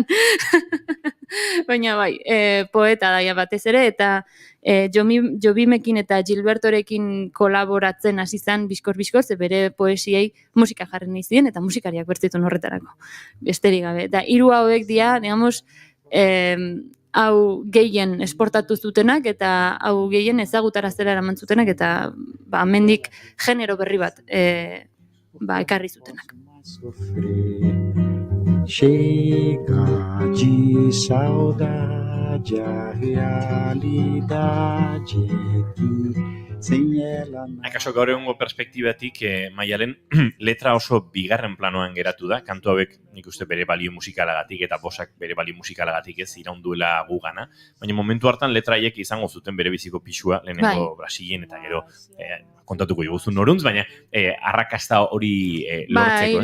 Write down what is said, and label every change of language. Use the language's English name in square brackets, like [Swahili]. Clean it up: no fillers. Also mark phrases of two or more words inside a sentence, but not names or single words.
[Basque] Baina bai, poeta da, batez ere, eta Jobimekin eta Gilbertorekin kolaboratzen hasi zen bizkor, ze bere poesiei musika jarri nahi ziren, eta musikariak bertzitun horretarako. Besterik gabe. Eta 3 hauek dira, digamos, hau gehien esportatu zutenak, eta hau gehien ezagutaraztera eraman zutenak, eta hemendik genero berri bat ekarri zutenak. [Portuguese] Chega de saudade a realidade que sem ela. [Basque] Akaso gaur egungo perspektibatik, Maialen, letra oso bigarren planoan geratu da, kantu hauek nik uste bere balio musikalagatik eta bosak bere balio musikalagatik ez iraunduela gugana, baina momentu hartan letraiek izango zuten bere biziko pixua, lehenengo Brasilen eta gero kontatuko joguzun noruntz, baina arrakasta hori lortzeko, ez?